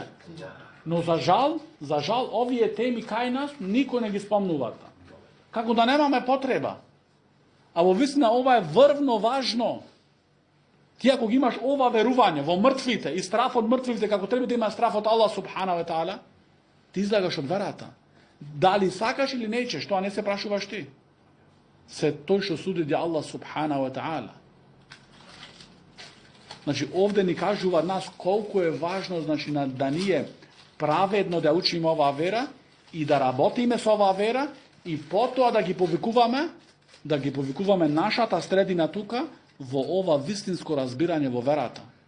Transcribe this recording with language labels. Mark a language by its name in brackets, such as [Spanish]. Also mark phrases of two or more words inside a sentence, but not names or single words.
[Macedonian] Но за жал, овие теми кај нас никој не ги спомнуваат. Како да немаме потреба. А во вистина ова е врвно важно. Ти ако ги имаш ова верување во мртвите и страф од мртвите, како треба да има страф од [Arabic] الله سبحانه وتعالى, [Macedonian] ти излагаш од верата. Дали сакаш или неќеш, тоа не се прашуваш ти. се тој што суди [Arabic] الله سبحانه وتعالى. [Macedonian] Значи, овде ни кажува нас колку е важно, значи, да ние праведно да учиме оваа вера и да работиме со оваа вера и потоа да ги повикуваме нашата средина тука во ова вистинско разбирање во верата.